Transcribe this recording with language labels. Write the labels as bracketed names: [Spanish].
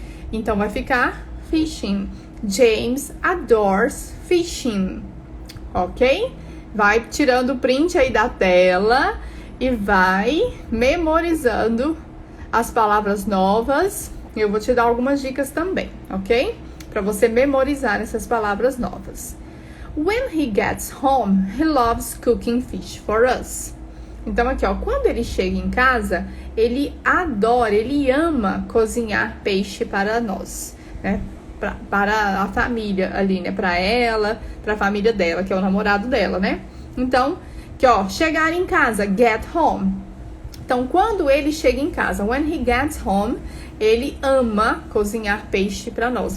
[Portuguese] Então, vai ficar fishing. [English] James adores fishing. [Portuguese] Ok? vai tirando o print aí da tela e vai memorizando as palavras novas. Eu vou te dar algumas dicas também, ok? Para você memorizar essas palavras novas. [English] When he gets home, he loves cooking fish for us. [Portuguese] Então aqui, ó, quando ele chega em casa, ele adora, ele ama cozinhar peixe para nós, né? Para a família ali, né? Para ela, para a família dela, que é o namorado dela, né? Então, aqui, ó, chegar em casa, get home. Então, quando ele chega em casa, [English] when he gets home, [Portuguese] ele ama cozinhar peixe para nós.